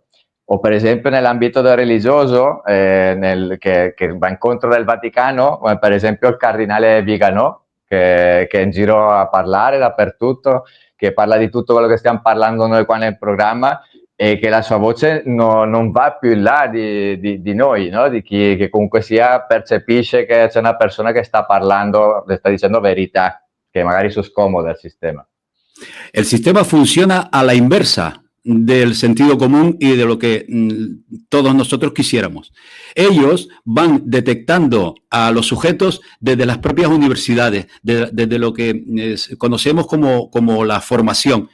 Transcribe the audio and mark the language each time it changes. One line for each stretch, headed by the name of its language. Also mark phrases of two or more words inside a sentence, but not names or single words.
Italian: O per esempio nell'ambito del religioso, che va incontro del Vaticano, come per esempio il cardinale Vigano, che è in giro a parlare dappertutto, che parla di tutto quello che stiamo parlando noi qua nel programma, e che la sua voce non va più in là di noi, no? Di chi che comunque sia percepisce che c'è una persona che sta parlando, le sta dicendo verità, che magari sono scomode al sistema.
Spanish: El sistema funciona a la inversa del sentido común y de lo que todos nosotros quisiéramos. Ellos van detectando a los sujetos desde las propias universidades, desde lo que conocemos como la formación.